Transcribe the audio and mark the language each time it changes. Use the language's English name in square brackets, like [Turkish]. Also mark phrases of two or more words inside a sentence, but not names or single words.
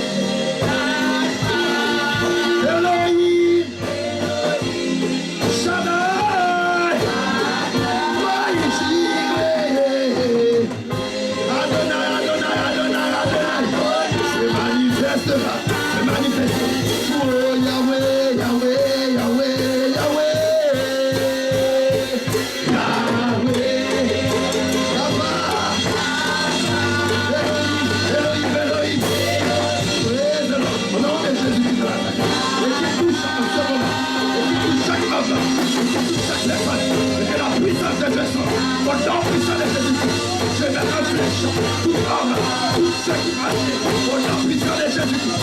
[French] Elohim. Shaddai. Adonai, Adonai, Adonai, Adonai. C'est manifeste là. C'est manifeste. Oh Yahweh, Yahweh, Yahweh, Yahweh. Yahweh. Papa. Elohim, Elohim. [English] Praise the Lord. [French] Au nom de Jésus-Christ de Nazareth. Et qui touche en ce moment. Et qui touche chaque homme. Et qui touche chaque personne. Et que la puissance de Dieu soit. Au nom puissant de Jésus-Christ. Je mets en flèche. Tout homme. Tout ce qui marche. Au nom puissant de Jésus-Christ.